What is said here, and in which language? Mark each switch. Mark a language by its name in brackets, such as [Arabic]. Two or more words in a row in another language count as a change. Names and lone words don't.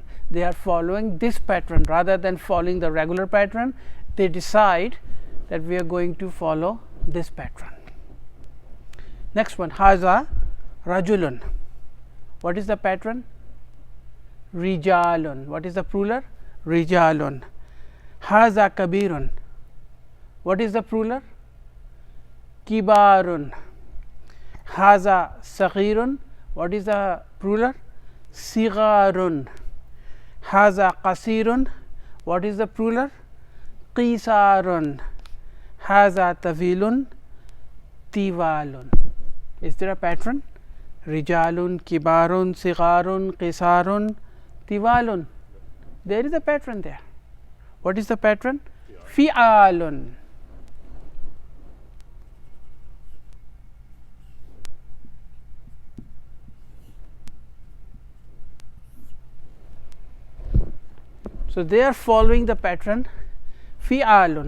[English] They are following this pattern rather than following the regular pattern. They decide that we are going to follow this pattern. Next one, [Arabic] هذا رجلٌ. [English] What is the pattern? Rijalun. What is the plural? [Arabic] رجالٌ. هذا كبيرٌ. [English] What is the plural? Kibarun. [Arabic] هذا صغيرٌ. [English] What is the plural? [Arabic] صغارٌ. هذا قصيرٌ. [English] What is the plural? Qisarun. [Arabic] هذا طويلٌ. طوالٌ. [English] Is there a pattern? [Arabic] رجالٌ، كبارٌ، صغارٌ، قصارٌ، طوالٌ. [English] There is a pattern there. What is the pattern? Fi'alun. So they are following the pattern fi'alun.